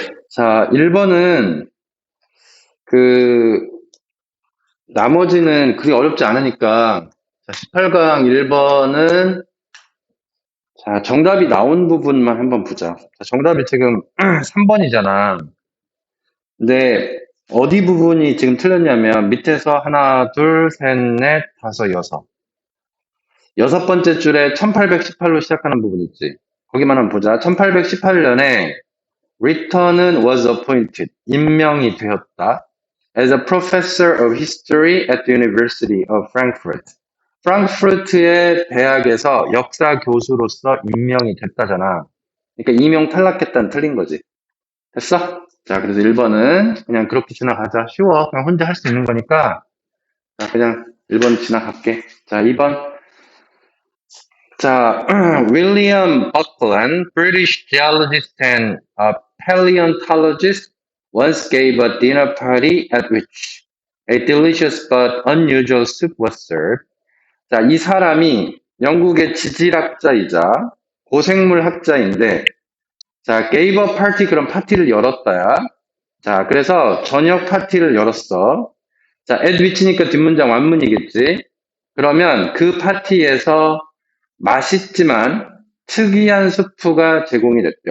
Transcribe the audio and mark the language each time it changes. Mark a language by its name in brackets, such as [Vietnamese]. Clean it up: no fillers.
[Korean] 자, 1번은 나머지는 그리 어렵지 않으니까, 자, 18강 1번은, 자, 정답이 나온 부분만 한번 보자. 자, 정답이 지금 3번이잖아. 근데, 어디 부분이 지금 틀렸냐면, 밑에서 하나, 둘, 셋, 넷, 다섯, 여섯. 여섯 번째 줄에 1818로 시작하는 부분 있지. 거기만 한번 보자. [English] 1818년에 Return은 was appointed. [Korean] 임명이 되었다. [English] As a professor of history at the University of Frankfurt. [Korean] 프랑크푸르트의 대학에서 역사 교수로서 임명이 됐다잖아. 그러니까 임용 탈락했다는 틀린 거지. 됐어? 자, 그래서 1번은 그냥 그렇게 지나가자. 쉬워. 그냥 혼자 할 수 있는 거니까. 자, 그냥 1번 지나갈게. 자, 2번. [English] 자, William Buckland, British geologist and paleontologist, once gave a dinner party at which a delicious but unusual soup was served. [Korean] 자, 이 사람이 영국의 지질학자이자 고생물 학자인데, 자, [English] gave a party, [Korean] 그럼 파티를 열었다야. 자, 그래서 저녁 파티를 열었어. 자, at which니까 뒷문장 완문이겠지. 그러면 그 파티에서 맛있지만 특이한 수프가 제공이 됐대.